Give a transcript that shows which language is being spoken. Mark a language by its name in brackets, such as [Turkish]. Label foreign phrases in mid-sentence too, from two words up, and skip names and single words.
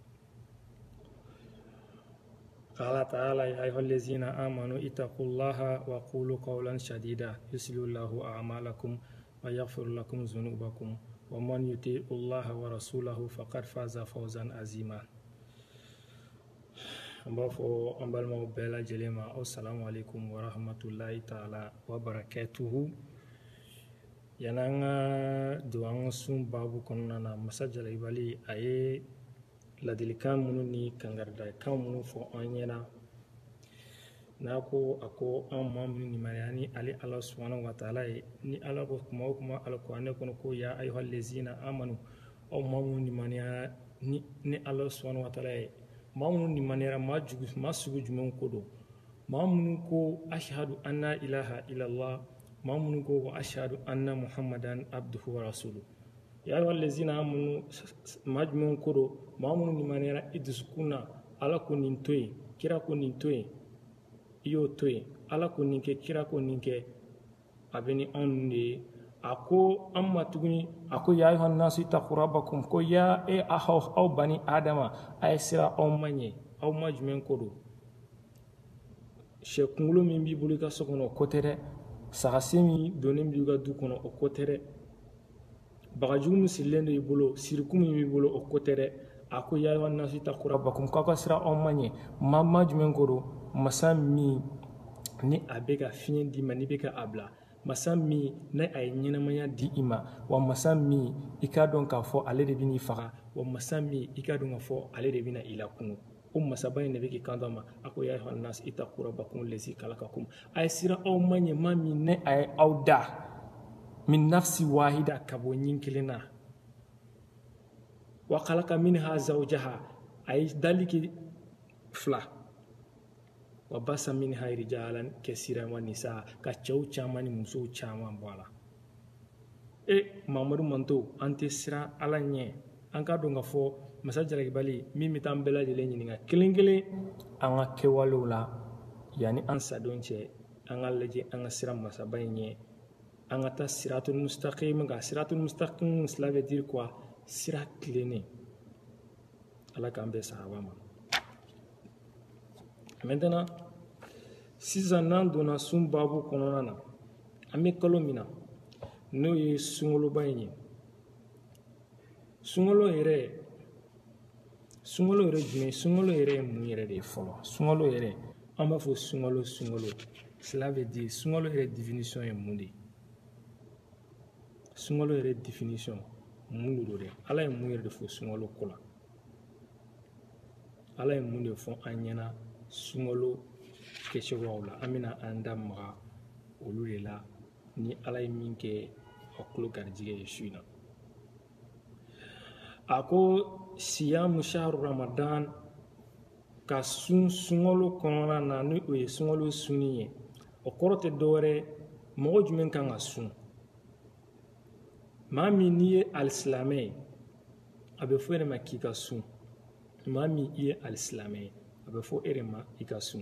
[Arabic] قال تعالى يا أيها الذين آمنوا اتقوا الله وقولوا قولا سديدا يصلح الله أعمالكم ويغفر لكم ذنوبكم ومن يطع الله ورسوله فقد فاز فوزا عظيما. [Bambara] an b'a fɔ an balimaw bɛɛ lajɛlen ma [Arabic] السلام عليكم ورحمة الله تعالى وبركاته. [Bambara] Yan'an ka don an ka sun babu kɔnɔna na masa Jarabali a ye ladilikan minnu ni kangaridakan minnu fɔ an ɲɛna n'a ko a ko an maa minnu nimaniya ni ale ala [Arabic] سبحانه وتعالى [Bambara] ye ni ala ko kuma o kuma alikuranɛ kɔnɔ ko [Arabic] يا أيها الذين آمنوا [Bambara] aw maa minnu nimaniya ni ala [Arabic] سبحانه وتعالى [Bambara] ye maa minnu nimaniyara maa sugu jumɛn ko don maa minnu ko [Arabic] أشهد أن لا إله إلا الله [Bambara] maa minnu ko [Arabic] وأشهد أن محمدا عبده ورسوله. يا أيها الذين آمنوا [Bambara] maa jumɛn ko don maa minnu nimaniyara i dusukun na ala ko nin to yen kira ko nin to yen i y'o to yen ala ko nin kɛ kira ko nin kɛ a bɛ ni anw de ye a ko an ma tuguni a ko [Arabic] يا أيها الناس اتقوا ربكم [Bambara] ko ya aw bani adama a ye sira aw ma ɲɛ aw ma jumɛn ko don sɛ kunkolo min b'i bolo i ka so kɔnɔ o ko tɛ dɛ sagasi min donnen b'i ka du kɔnɔ o ko tɛ dɛ bagajugu min sirilen do i bolo siriku min b'i bolo o ko tɛ dɛ a ko [Arabic] يا أيها الناس اتقوا ربكم [Bambara] k'aw ka sira aw ma ɲɛ ma jumɛn ko don masa min ni a bɛ ka fiɲɛ d'i ma n'i bɛ ka a bila masa min ni a ye ɲɛnamaya di i ma wa masa min i k'a dɔn k'a fɔ ale de bɛn'i faga wa masa min i k'a dɔn k'a fɔ ale de bɛna i lakunu o masaba in de bɛ k'i kanto a ma a ko [Arabic] يا أيها الناس اتقوا ربكم الذي خلقكم [Bambara] a ye sira aw ma ɲɛ maa min ni a ye aw da [Arabic] من نفس واحدة [Bambara] ka bɔ ɲin kelen na [Arabic] وخلق منها زوجها [Bambara] a ye dali kɛ fila [Arabic] وبث منها رجالا كثيرا ونساء [Bambara] ka cɛw caman ni musow caman bɔ a la Mamadu Manto an tɛ siran ala ɲɛ an ka dɔn k'a fɔ masa Jarabali min bɛ taa an bɛɛ lajɛlen ɲininka kelen kelen an ka kɛwalew la yanni an sadon cɛ an ka lajɛ an ka siran masaba in ɲɛ an ka taa [Arabic] الصراط المستقيم [Bambara] kan [Arabic] الصراط المستقيم [French] cela veut dire quoi [Bambara] sira tilennen ala k'an bɛɛ sahaba ma. Maintenant sisan n'an donna sun babu kɔnɔna na an bɛ kalo min na n'o ye sunkaloba in ye sunkalo yɛrɛ jumɛn sunkalo yɛrɛ ye mun yɛrɛ de ye fɔlɔ sunkalo yɛrɛ an b'a fɔ sunkalo [French] Cela veut dire [Bambara] sunkalo yɛrɛ définition ye mun de ye? Sunkalo yɛrɛ définition mun de don dɛ? Ala ye mun yɛrɛ de fɔ sunkalo ko la? Ala ye mun de fɔ an ɲɛna sunkalo kɛcogoyaw la? An bɛna an da maga olu de la ni Ala ye min kɛ a tulo garijɛgɛ ye su in na. A ko [Arabic] صيام شهر رمضان, [Bambara] ka sunkalo kɔnɔna na ni o ye sunkalo sunni ye, o kɔrɔ tɛ dɔwɛrɛ mɔgɔ jumɛn kan ka sun? Maa min n'i ye alisilamɛ ye a bɛ fɔ e de ma k'i ka sun. Maa min i ye alisilamɛ ye a bɛ fɔ e de ma i ka sun.